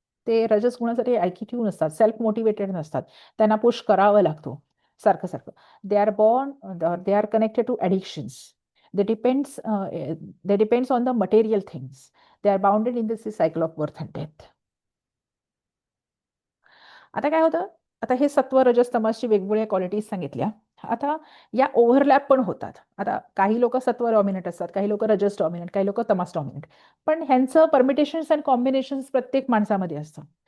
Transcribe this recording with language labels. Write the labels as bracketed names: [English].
[Marathi] ते रजस गुणासाठी ऍक्टिव्ह नसतात, सेल्फ मोटिवेटेड नसतात, त्यांना पुश करावं लागतो सारखं सारखं. [English] They are born, they are connected to addictions. They depends on the material things. They are bounded in this cycle of birth and death. [Marathi] आता काय होतं, आता हे सत्व रजस तमसची वेगवेगळ्या क्वालिटीज सांगितल्या. आता या ओव्हरलॅप पण होतात. आता काही लोक सत्व डॉमिनेट असतात, काही लोक रजस डॉमिनेट, काही लोक तमस डॉमिनेट. पण ह्यांचं [English] permutations and combinations [Marathi] प्रत्येक माणसामध्ये असतं.